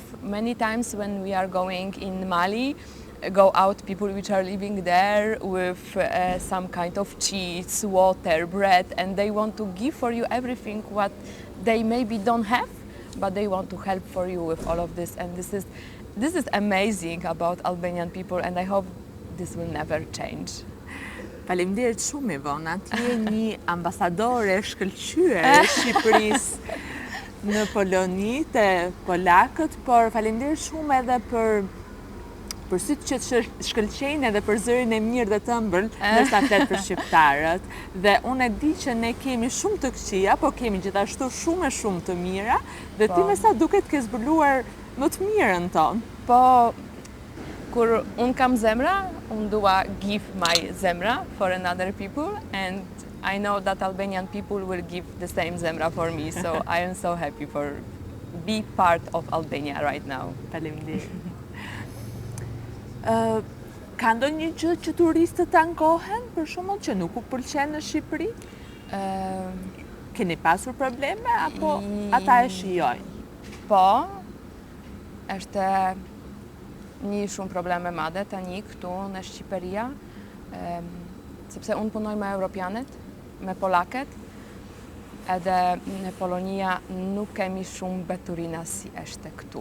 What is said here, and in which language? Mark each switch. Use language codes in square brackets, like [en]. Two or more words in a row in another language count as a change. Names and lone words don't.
[en] Many times when we are going in Mali, go out people which are living there with some kind of cheese, water, bread, and they want to give for you everything what they maybe don't have, but they want to help for you with all of this. And this is amazing about Albanian people, and I hope this will never change. [sq] Faleminderit shumë, Ivona. Ti je një ambasadore shkëlqyer e Shqipërisë në Poloni te polakët, por faleminderit shumë edhe për sytë që të shkëlqejnë edhe për zërin e mirë dhe të ëmbël, ndërsa flet për shqiptarët. Dhe unë e di që ne kemi shumë të këqija, po kemi gjithashtu shumë të mira, dhe ti me sa duket ke zbuluar më të mirën tonë. Po, kur unë kam zemra, unë dua [en] give my zemra for another people, and I know that Albanian people will give the same zemra for me, so I am so happy for be part of Albania right now. [sq] Faleminderit. Ka ndonjë gjë që turistët ankohen, për shembull, që nuk u pëlqen në Shqipëri? Keni pasur probleme, apo ata e shijojnë? Po, është një shumë probleme madhe tani këtu në Shqipëria, sepse unë punoj me europianet, me polaket, edhe në Polonia nuk kemi shumë beturina si është këtu.